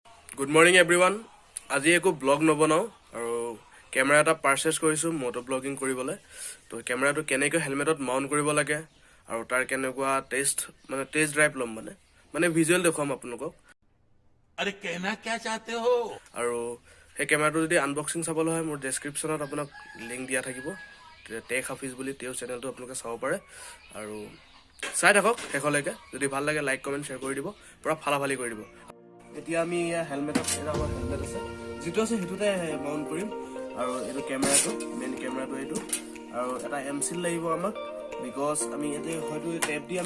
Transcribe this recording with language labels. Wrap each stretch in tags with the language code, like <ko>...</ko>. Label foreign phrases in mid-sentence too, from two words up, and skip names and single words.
<en>Good morning everyone.</en> <as>আজি একো ব্লগ নবনাও আৰু ক্যামেৰা এটা পাৰচেজ কৰিছো মোটো ব্লগিং কৰিবলে তো ক্যামেৰাটো কেনেকৈ হেলমেটত মাউন্ট কৰিব লাগে আৰু তাৰ কেনেকুৱা</as> <en>test drive</en> <as>লম মানে ভিজুৱেল দেখাম আপোনালোকক</as> <hi>अरे कहना क्या चाहते हो</hi> <as>আৰু এই ক্যামেৰাটো যদি আনবক্সিং চাবলৈ হয় মোৰ ডেসক্ৰিপচনত আপোনাক লিংক দিয়া থাকিব টেক হাফিজ বুলি তেওঁৰ চেনেলটো আপোনালোকে চাব পাৰে আৰু চাই থাকক শেষলৈকে যদি ভাল লাগে</as> <en>like comment share</en> <as>কৰি দিব পুৰা ফালাফালি কৰি দিব এতিয়া আমি হেলমেটত এটা হেলমেট আছে যেটো আছে হেতুতে মাউন্ট কৰিম আৰু এটো ক্যামেৰাটো মেইন ক্যামেৰাটো এটো আৰু এটা এমসিল লাগিব আমাক বিকজ আমি এতে হয়তো টেপ দি</as>